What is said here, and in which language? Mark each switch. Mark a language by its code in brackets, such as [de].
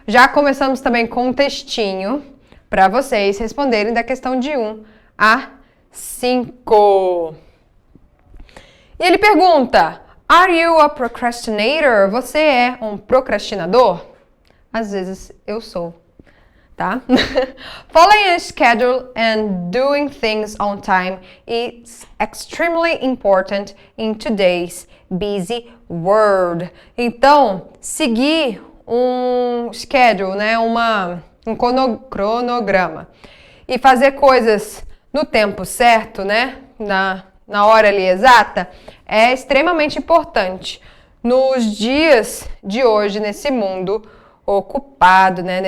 [pt] Já começamos também com um textinho para vocês responderem da questão de 1 a 5. E ele pergunta: [en] Are you a procrastinator? [pt] Você é um procrastinador? Às vezes eu sou, tá? [en] Following a schedule and doing things on time is extremely important in today's busy world. [pt] Então, seguir um schedule, né? Um cronograma e fazer coisas no tempo certo, né? Na hora ali exata, é extremamente importante nos dias de hoje, nesse mundo ocupado, né?